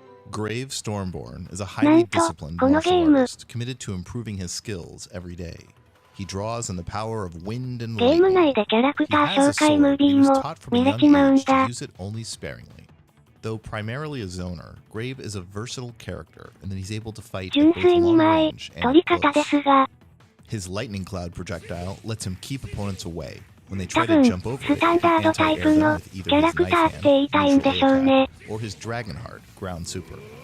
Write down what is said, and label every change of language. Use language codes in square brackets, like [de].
[en] Grave Stormborn is a highly disciplined martial artist committed to improving his skills every day. He draws on the power of wind and [ja] ゲーム内でキャラクター紹介ムービーも見れちまうんだ。 [en] use it only sparingly. Though primarily a zoner, Grave is a versatile character in that he's able to fight at both long range and close. His lightning cloud projectile lets him keep opponents away. When they try to jump over it, he can anti-air them with either his knife hand, neutral attack, or his dragon heart, ground super.